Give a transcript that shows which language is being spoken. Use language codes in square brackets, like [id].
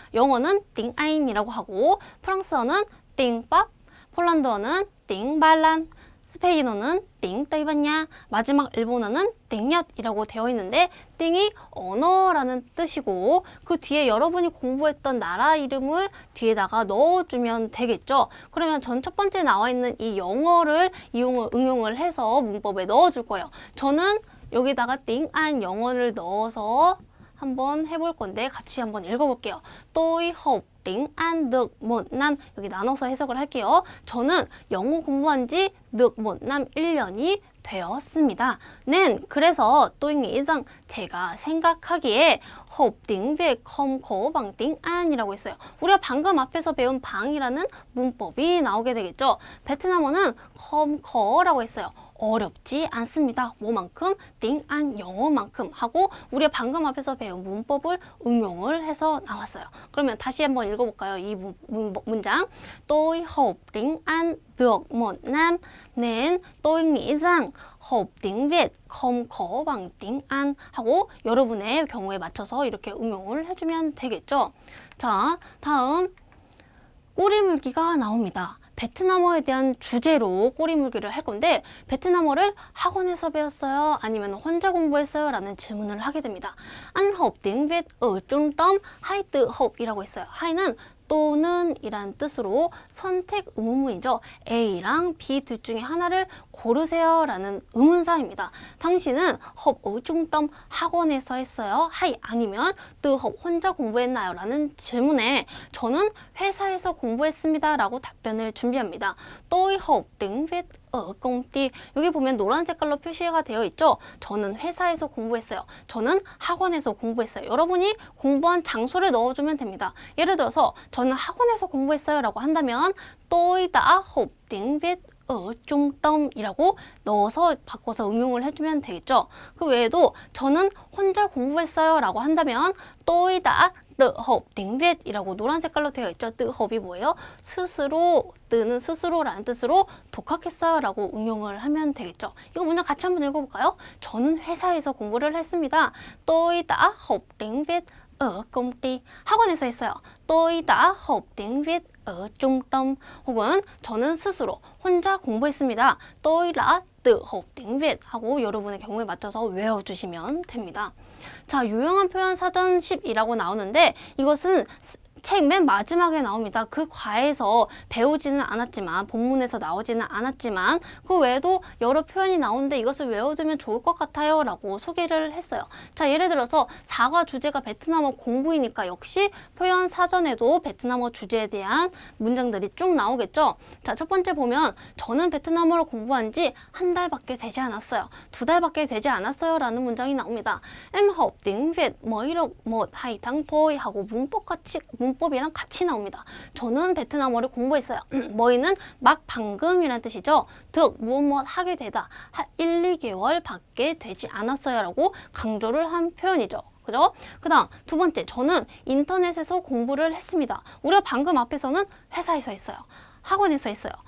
[ko] 영어는 띵아임이라고 하고 프랑스어는 띵밥, 폴란드어는 띵발란, 스페인어는 띵 떠이봤냐, 마지막 일본어는 띵엿이라고 되어 있는데 띵이 언어라는 뜻이고 그 뒤에 여러분이 공부했던 나라 이름을 뒤에다가 넣어주면 되겠죠. 그러면 전 첫 번째 나와 있는 이 영어를 응용을 해서 문법에 넣어줄 거예요. 저는 여기다가 띵안 영어를 넣어서 한번 해볼 건데 같이 한번 읽어볼게요. [vi] tôi học tiếng Anh được một năm. [ko] 여기 나눠서 해석을 할게요. 저는 영어 공부한 지 [vi] được một năm [ko] 1년이 되었습니다. [vi] 는 그래서 tôi nghĩ rằng [ko] 제가 생각하기에 [vi] học tiếng Việt không khó bằng tiếng An이라고 했어요. [ko] 우리가 방금 앞에서 배운 방이라는 문법이 나오게 되겠죠. 베트남어는 [vi] không kho [ko] 라고 했어요. 어렵지 않습니다. 뭐만큼? 띵안 영어만큼 하고 우리가 방금 앞에서 배운 문법을 응용을 해서 나왔어요. 그러면 다시 한번 읽어볼까요? 이 문장. [vi] Tôi học tiếng Anh được một năm nên tôi nghĩ rằng học tiếng Việt không khó bằng tiếng Anh [ko] 하고 여러분의 경우에 맞춰서 이렇게 응용을 해주면 되겠죠. 자, 다음 꼬리물기가 나옵니다. 베트남어에 대한 주제로 꼬리물기를 할 건데 베트남어를 학원에서 배웠어요? 아니면 혼자 공부했어요? 라는 질문을 하게 됩니다. [vi] Anh học tiếng Việt ở trung tâm hay tự học 이라고 했어요. [ko] hay는 또는 이란 뜻으로 선택 의문문이죠. A랑 B 둘 중에 하나를 고르세요 라는 의문사입니다. 당신은 [vi] học ở trung tâm [ko] 학원에서 했어요? hay 아니면 [vi] tự học [ko] 혼자 공부했나요? 라는 질문에 저는 회사에서 공부했습니다 라고 답변을 준비합니다. [vi] tôi học tiếng Việt ở công ty. [ko] 여기 보면 노란 색깔로 표시가 되어 있죠. 저는 회사에서 공부했어요. 저는 학원에서 공부했어요. 여러분이 공부한 장소를 넣어주면 됩니다. 예를 들어서 저는 학원에서 공부했어요 라고 한다면 [vi] tôi đã học tiếng Việt ở trung tâm [ko] 이라고 넣어서 바꿔서 응용을 해주면 되겠죠. 그 외에도 저는 혼자 공부했어요 라고 한다면 [vi] tôi đã tự học tiếng Việt [ko] 이라고 노란 색깔로 되어 있죠. tự học 이 뭐예요? 스스로, 뜨는 스스로라는 뜻으로 독학했어요 라고 응용을 하면 되겠죠. 이거 문장 같이 한번 읽어볼까요? 저는 회사에서 공부를 했습니다. [vi] tôi đã học tiếng Việt ở công ty. [ko] 학원에서 했어요. [vi] tôi đã học tiếng Việt ở trung tâm. [ko] 혹은 저는 스스로 혼자 공부했습니다. [vi] tôi đã tự học tiếng Việt [ko] 하고 여러분의 경우에 맞춰서 외워주시면 됩니다. 자, 유용한 표현 사전 10이라고 나오는데 이것은 책 맨 마지막에 나옵니다. 그 과에서 배우지는 않았지만 본문에서 나오지는 않았지만 그 외에도 여러 표현이 나오는데 이것을 외워두면 좋을 것 같아요 라고 소개를 했어요. 자, 예를 들어서 4과 주제가 베트남어 공부이니까 역시 표현 사전에도 베트남어 주제에 대한 문장들이 쭉 나오겠죠. 자, 첫 번째 보면 저는 베트남어를 공부한 지 한 달밖에 되지 않았어요. 2달밖에 되지 않았어요 라는 문장이 나옵니다. [vi] Em học tiếng Việt mới được 1-2 tháng thôi [ko] 하고 문법이랑 같이 나옵니다. 저는 베트남어를 공부했어요. 뭐이는 막 방금이라는 뜻이죠. 득, 무엇 하게 되다. 1, 2개월 밖에 되지 않았어요 라고 강조를 한 표현이죠. 그죠? 그 다음 두 번째, 저는 인터넷에서 공부를 했습니다. 우리가 방금 앞에서는 회사에서 했어요. 학원에서 했어요.